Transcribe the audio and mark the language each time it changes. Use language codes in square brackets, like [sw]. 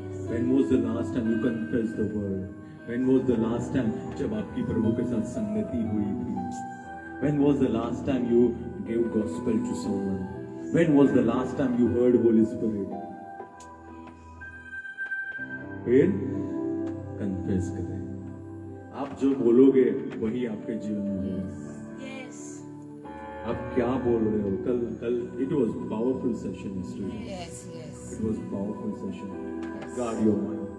[en] When was the last time you confessed the word? When was the last time [hi] जब आपकी प्रभु के साथ संगति हुई थी? [en] When was the last time you gave gospel to someone? When was the last time you heard Holy Spirit? [hi] फिर confess करें। आप जो बोलोगे वही आपके जीवन में होगा। आप क्या बोल रहे हो? Call [en] It was powerful session. It was powerful session. Guard your mind.